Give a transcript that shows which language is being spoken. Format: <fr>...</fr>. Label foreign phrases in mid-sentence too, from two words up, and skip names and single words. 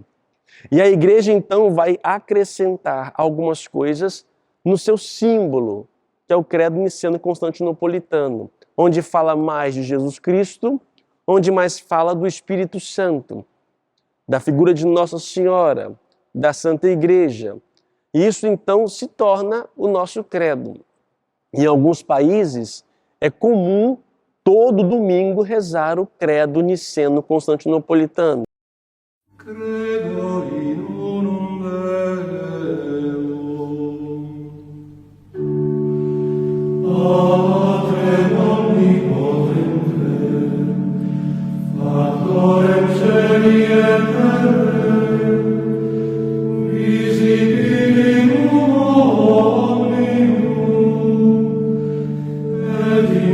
<pt>E a igreja então vai acrescentar algumas coisas no seu símbolo, que é o credo niceno-constantinopolitano, onde fala mais de Jesus Cristo, onde mais fala do Espírito Santo, da figura de Nossa Senhora, da Santa Igreja. E isso então se torna o nosso credo. Em alguns países é comum todo domingo rezar o credo niceno-constantinopolitano.</pt> <la>Credo in unum Deum, Patrem omnipotentem, Factorem caeli et terrae, visibilum omnium, et</la>